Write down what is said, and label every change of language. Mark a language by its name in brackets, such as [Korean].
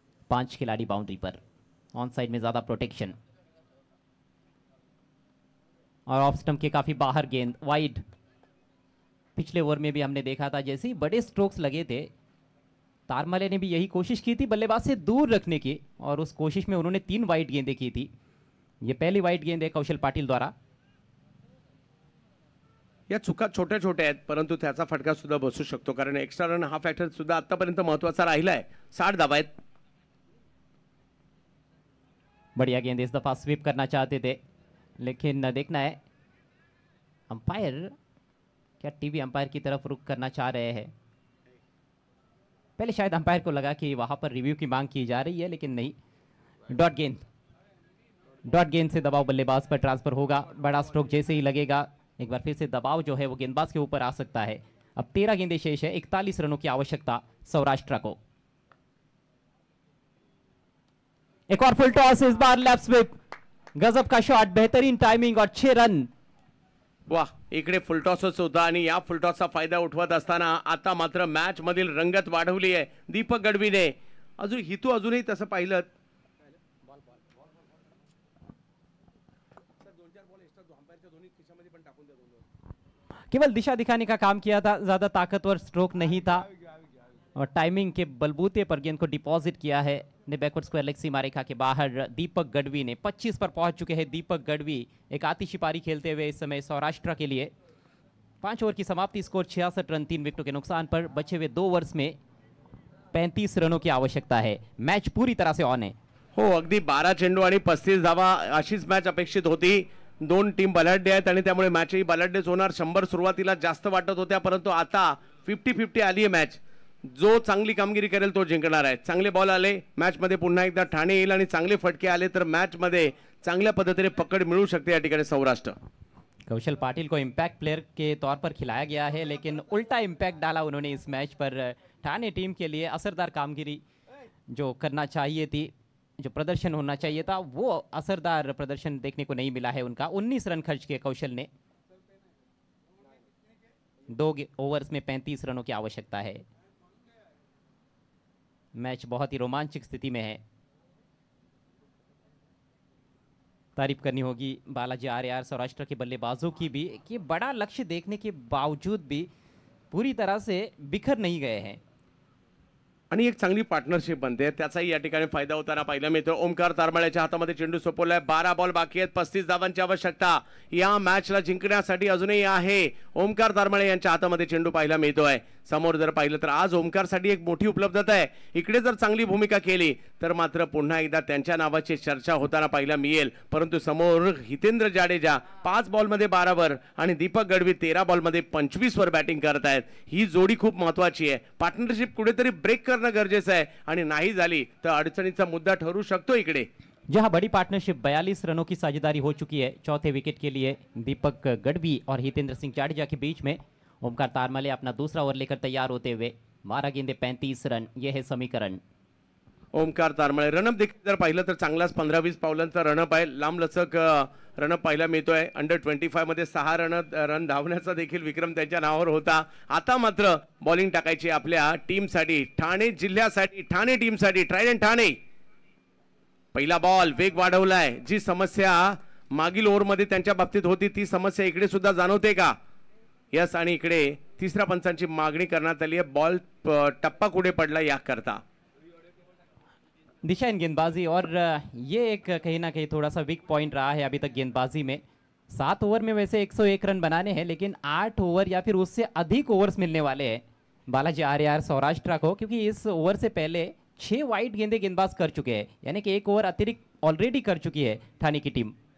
[Hindi] 5 खिलाड़ी बाउंड्री पर, on side में ज्यादा प्रोटेक्शन और ऑफ स्टंप के काफी बाहर गेंद वाइड। पिछले ओवर में भी हमने देखा था जैसे ही बड़े स्ट्रोक्स लगे थे, तारमले ने भी यही कोशिश की थी बल्लेबाज से दूर रखने की, और उस कोशिश में उन्होंने 3 वाइड गेंदें की थी। ये पहली वाइड गेंद है कौशल पाटील द्वारा। [Marathi] या चुका छोट्या छोट्या आहेत, परंतु त्याचा फटका सुद्धा बसू शकतो, कारण एक्स्ट्रा रन हा फॅक्टर सुद्धा आतापर्यंत महत्त्वाचा राहिला आहे। 60 धावा आहेत। [Hindi] बढ़िया गेंद, इस दफा स्वीप करना चाहते थे, लेकिन देखना है अंपायर क्या टीवी अंपायर की तरफ रुख करना चाह रहे हैं। पहले शायद अंपायर को लगा कि वहां पर रिव्यू की मांग की जा रही है, लेकिन नहीं। डॉट गेंद, डॉट गेंद से दबाव बल्लेबाज पर ट्रांसफर होगा। बड़ा स्ट्रोक जैसे ही लगेगा, एक बार फिर से दबाव जो है वो गेंदबाज के ऊपर आ सकता है। अब 13 गेंदें शेष है, 41 रनों की आवश्यकता सौराष्ट्र को। एक और फुल टॉस, इस बार लेफ्ट स्वीप, गजब का शॉट, बेहतरीन टाइमिंग और 6 रन। [Marathi] वाह, इकडे फुलटॉसच होता आणि या फुलटॉसचा फायदा उठवत असताना आता मात्र मॅच मधील रंगत वाढवली आहे दीपक गढवीने। अजून हितू अजूनही तसं पाहिलं [Hindi] केवल दिशा दिखाने का काम किया था, ज्यादा ताकतवर स्ट्रोक नहीं था और टाइमिंग के बलबूते पर गेंद को डिपॉजिट किया है ने बैकवर्ड स्क्वायर लेग सीमा रेखा के बाहर। दीपक गढ़वी ने 25 पर पहुंच चुके हैं। दीपक गढ़वी एक आतिशी पारी खेलते हुए इस समय सौराष्ट्र के लिए। 5 ओवर की समाप्ति, स्कोर 66 रन, 3 विकेटों के नुकसान पर। बचे हुए 2 ओवर्स में 35 रनों की आवश्यकता है। मैच पूरी तरह से ऑन है। [Marathi] हो, अगदी 12 चेंडू आणि 35 धावा अशीच मॅच अपेक्षित होती। 2 टीम बलाढ्य आहेत आणि त्यामुळे मॅचही बलाढ्यच होणार। 100 सुरुवातीला जास्त वाटत होत्या, परंतु आता 50-50 आली आहे मॅच। जो चांगली कामगिरी करेल तो जिंकणार आहे। चांगले बॉल आले मॅच मध्ये, पुन्हा एकदा ठाणे येईल आणि चांगले फटके आले तर मॅच मध्ये चांगल्या पद्धतीने पकड मिळू शकते या ठिकाणी सौराष्ट्र। [Hindi] कौशल पाटिल को इम्पैक्ट प्लेयर के तौर पर खिलाया गया है, लेकिन उल्टा इम्पैक्ट डाला उन्होंने इस मैच पर। ठाणे टीम के लिए असरदार कामगिरी जो करना चाहिए थी, जो प्रदर्शन होना चाहिए था, वो असरदार प्रदर्शन देखने को नहीं मिला है उनका। 19 रन खर्च किए कौशल ने। 2 ओवर्स में 35 रनों की आवश्यकता है। मैच बहुत ही रोमांचक स्थिति में है। तारीफ करनी होगी बालाजी आर्यार सौराष्ट्र के बल्लेबाजों की भी कि बड़ा लक्ष्य देखने के बावजूद भी पूरी तरह से बिखर नहीं गए हैं [Marathi] आणि एक चांगली पार्टनरशिप बनते, त्याचाही या ठिकाणी फायदा होताना पाहायला मिळतो। ओमकार तारमाळ्याच्या हातामध्ये चेंडू सोपवलाय। 12 बॉल बाकी आहेत, 35 धावांची आवश्यकता या मॅचला जिंकण्यासाठी अजूनही आहे। ओमकार तारमाळे यांच्या हातामध्ये चेंडू पाहायला मिळतोय। समोर जर पाहिलं तर आज ओमकारसाठी एक मोठी उपलब्धता आहे। इकडे जर चांगली भूमिका केली तर मात्र पुन्हा एकदा त्यांच्या नावाची चर्चा होताना पाहायला मिळेल। परंतु समोर हितेंद्र जाडेजा 5 बॉलमध्ये 12 वर आणि दीपक गढवी 13 बॉलमध्ये 25 वर बॅटिंग करत आहेत। ही जोडी खूप महत्त्वाची आहे। पार्टनरशिप कुठेतरी ब्रेक करणं गरजेचं आहे आणि नाही झाली तर अडचणीचा मुद्दा ठरू शकतो इकडे। [Hindi] जहां बड़ी पार्टनरशिप 42 रनों की साझेदारी हो चुकी है चौथे विकेट के लिए दीपक गढ़वी और हितेंद्र सिंह जाडेजा के बीच में। ओमकार तारमले अपना दूसरा ओवर लेकर तैयार होते हुए, 12 गेंदे 35 रन, यह है समीकरण। [Marathi] ओमकार तारमळे रनअप देखील जर पाहिलं तर चांगलाच 15-20 पावलांचा रनअप आहे, लांबलचक रनअप पाहायला मिळतोय। अंडर 25 मध्ये 6 रन धावण्याचा देखील विक्रम त्यांच्या नावावर होता। आता मात्र बॉलिंग टाकायची आपल्या टीमसाठी, ठाणे जिल्ह्यासाठी, ठाणे टीमसाठी, ट्रायडंट ठाणे। पहिला बॉल, वेग वाढवलाय। जी समस्या मागील ओव्हरमध्ये त्यांच्या बाबतीत होती ती समस्या इकडे सुद्धा जाणवते का? यस, आणि इकडे तिसऱ्या पंचांची मागणी करण्यात आली आहे। बॉल टप्पा कुठे पडला याकरता [Hindi] दिशा इन गेंदबाजी, और ये एक कहीं ना कहीं थोड़ा सा वीक पॉइंट रहा है अभी तक गेंदबाजी में। 7 ओवर में वैसे 101 रन बनाने हैं, लेकिन 8 ओवर या फिर उससे अधिक ओवर्स मिलने वाले हैं बालाजी आर्यार सौराष्ट्र को, क्योंकि इस ओवर से पहले 6 वाइड गेंदे गेंदबाज कर चुके हैं, यानी कि 1 ओवर अतिरिक्त ऑलरेडी कर चुकी है ठाणे की टीम।